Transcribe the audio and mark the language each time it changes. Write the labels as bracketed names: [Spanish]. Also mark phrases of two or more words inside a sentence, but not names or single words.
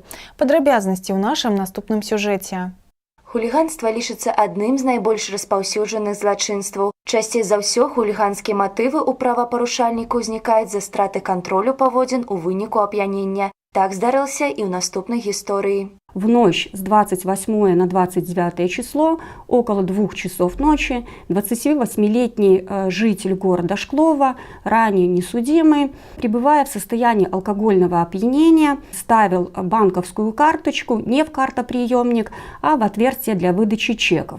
[Belarusian] Падрабязнасці ў нашым наступным сюжэце. Хуліганства лічыцца адным з найбольш распаўсюджаных злачынстваў. Часцей за ўсё хуліганскія матывы ў правапарушальніка ўзнікаюць з-за страты кантролю паводзін у выніку ап'янення. Так здарылася і ў наступнай гісторыі. [Russian] В ночь с 28 на 29 число, около 2 часов ночи, 28-летний житель города Шклова, ранее несудимый, пребывая в состоянии алкогольного опьянения, ставил банковскую карточку не в картоприемник, а в отверстие для выдачи чеков.